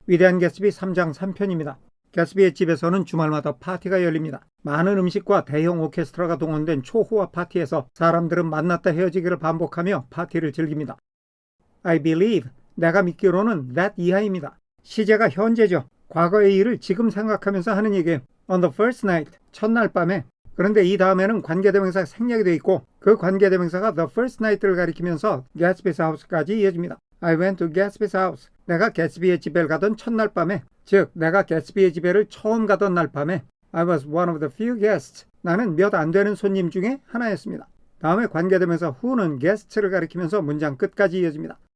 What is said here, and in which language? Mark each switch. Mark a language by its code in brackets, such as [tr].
[ko] 위대한 개츠비 3장 3편입니다. 개츠비의 집에서는 주말마다 파티가 열립니다. 많은 음식과 대형 오케스트라가 동원된 초호화 파티에서 사람들은 만났다 헤어지기를 반복하며 파티를 즐깁니다. [en] I believe, [ko] 내가 믿기로는 that 이하입니다. 시제가 현재죠. 과거의 일을 지금 생각하면서 하는 얘기예요. [en] On the first night, [ko] 첫날 밤에. 그런데 이 다음에는 관계대명사가 생략이 되어 있고 그 관계대명사가 [en] the first night [ko] 를 가리키면서 [en] Gatsby's house [ko] 까지 이어집니다. [en] I went to Gatsby's house. [ko] 내가 개츠비의 집에 가던 첫날 밤에, 즉 내가 개츠비의 집에를 처음 가던 날 밤에 [en] I was one of the few guests. [ko] 나는 몇 안 되는 손님 중에 하나였습니다. 다음에 관계대명사 who는 guests를 가리키면서 문장 끝까지 이어집니다.